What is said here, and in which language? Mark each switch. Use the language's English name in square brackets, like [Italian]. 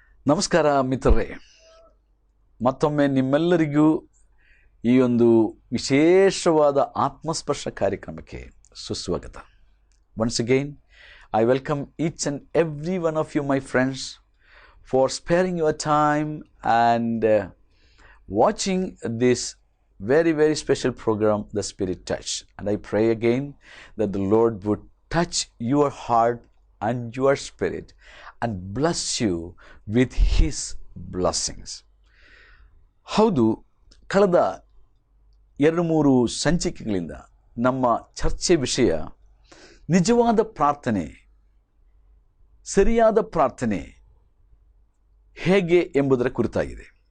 [Kannada] ನಮಸ್ಕಾರ ಮಿತ್ರರೇ, ಮತ್ತೊಮ್ಮೆ ನಿಮ್ಮೆಲ್ಲರಿಗೂ ಈ ಒಂದು ವಿಶೇಷವಾದ ಆತ್ಮಸ್ಪರ್ಶ ಕಾರ್ಯಕ್ರಮಕ್ಕೆ ಸುಸ್ವಾಗತ. [English] Once again, I welcome each and every one of you, my friends, for sparing your time and watching this very, very special program, The Spirit Touch. And I pray again that the Lord would touch your heart and your spirit and bless you with His blessings. [Kannada] ಹೌದು, ಕಳೆದ 2-3 ಸಂಚಿಕೆಗಳಿಂದ ನಮ್ಮ ಚರ್ಚೆ ವಿಷಯ ನಿಜವಾದ ಪ್ರಾರ್ಥನೆ, ಸರಿಯಾದ ಪ್ರಾರ್ಥನೆ ಹೇಗೆ ಎಂಬುದರ ಕುರಿತಾಗಿದೆ.